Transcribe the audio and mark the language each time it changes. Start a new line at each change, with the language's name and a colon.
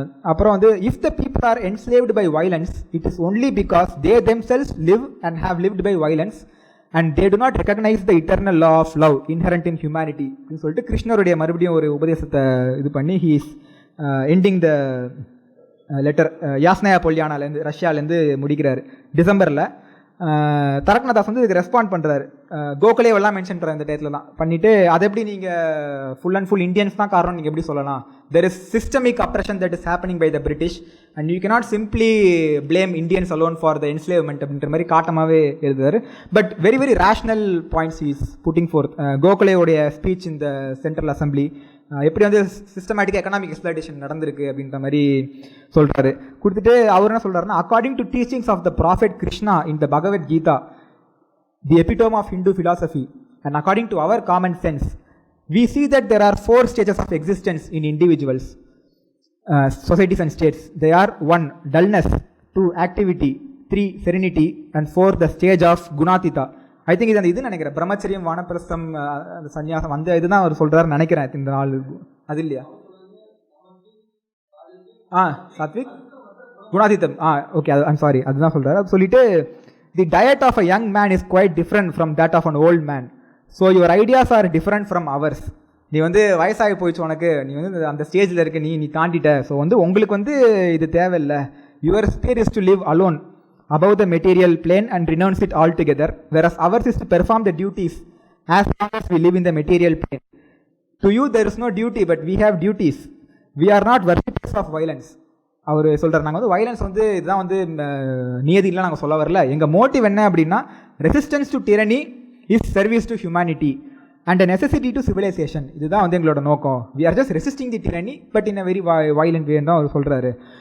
Tamil: அப்புறம் வந்து
English: if the people are enslaved by violence, it is only because they themselves live and have lived by violence and they do not recognize the eternal law of love inherent in humanity
Tamil: அப்படின்னு சொல்லிட்டு கிருஷ்ணருடைய மறுபடியும் ஒரு உபதேசத்தை இது பண்ணி
English: he is ending the letter.
Tamil: யாஸ்னயா பொல்யானாலேருந்து ரஷ்யாலேருந்து முடிக்கிறாரு டிசம்பரில். தரக்நாத் வந்து இதுக்கு ரெஸ்பாண்ட் பண்ணுறாரு. கோகலேவெல்லாம் மென்ஷன் பண்ணுற இந்த டயத்தில் தான் பண்ணிவிட்டு, அதை எப்படி நீங்கள் ஃபுல் அண்ட் ஃபுல் இந்தியன்ஸ் தான் காரணம் நீங்கள் எப்படி சொல்லலாம்?
English: there is systemic oppression that is happening by the British and you cannot simply blame Indians alone for the enslavement
Tamil: அப்படின்ற மாதிரி காட்டமாகவே எழுதுவார்.
English: But very very rational points is putting forth.
Tamil: கோகலேவுடைய speech இந்த central assembly எப்படி வந்து சிஸ்டமேட்டிக் எக்கனாமிக் எக்ஸ்ப்ளாய்டேஷன் நடந்திருக்கு அப்படின்ற மாதிரி சொல்கிறாரு. கொடுத்துட்டு அவர் என்ன சொல்கிறாருன்னா,
English: According to teachings of the prophet Krishna in the Bhagavad Gita, the epitome of Hindu philosophy, and according to our common sense, we see that there are 4 stages of existence in individuals, societies and states. They are 1 dullness, 2 activity, 3 serenity, and 4 the stage of gunatita.
Tamil: I think இது நினைக்கிறேன், பிரம்மச்சரியம், வானப்பிரஸ்தம், அந்த சன்னியாசம் அந்த இதுதான் அவர் சொல்கிறாரு நினைக்கிறேன் இந்த நாள். அது இல்லையா? சாத்விக் குணாதித்தம்.
English: okay, I'm sorry,
Tamil: அதுதான் சொல்கிறாரு. அது சொல்லிட்டு
English: The diet of a young man is quite different from that of an old man, so your ideas are different from ours.
Tamil: நீ வந்து வயசாகி போயிடுச்சு, உனக்கு நீ வந்து அந்த ஸ்டேஜில் இருக்க, நீ தாண்டிட்ட. ஸோ வந்து உங்களுக்கு வந்து இது தேவையில்லை.
English: Your sphere is to live alone above the material plane and renounce it altogether, whereas ours is to perform the duties as long as we live in the material plane. To you there is no duty, but we have duties. We are not worshippers of violence.
Tamil: அவர் சொல்கிறார், நாங்கள் வந்து violence வந்து இதுதான் வந்து நியதிலாம் நாங்கள் சொல்ல வரல. எங்கள் மோட்டிவ் என்ன அப்படின்னா,
English: Resistance to tyranny is service to humanity and a necessity to civilisation.
Tamil: இதுதான் வந்து எங்களோட நோக்கம்.
English: we are just resisting the tyranny but in a very violent
Tamil: வேன்னு தான் அவர் சொல்கிறாரு.